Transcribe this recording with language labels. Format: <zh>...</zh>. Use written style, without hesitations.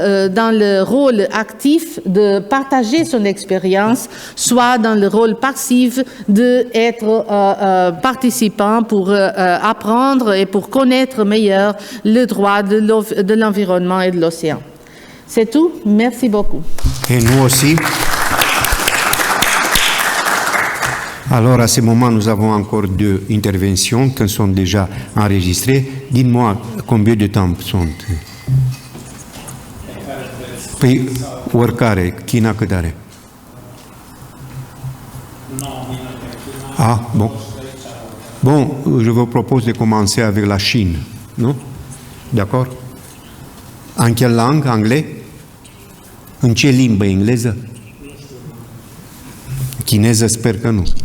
<fr>dans le rôle actif de partager son expérience, soit dans le rôle passif d'être participant pour apprendre et pour connaître meilleur le droit de l'environnement et de l'océan. C'est tout. Merci beaucoup. Et nous aussi. Alors, à ce moment, nous avons encore 2 interventions qui sont déjà enregistrées. Dites-moi combien de temps sont.</fr> <ro>Păi, oricare, China cât are?</ro> <fr>Ah, bon. Bon, je vous propose de commencer avec la Chine, non? D'accord? En quelle langue? Anglais?</fr> <ro>În ce limbă? Engleză? Chineză sper că nu.</ro>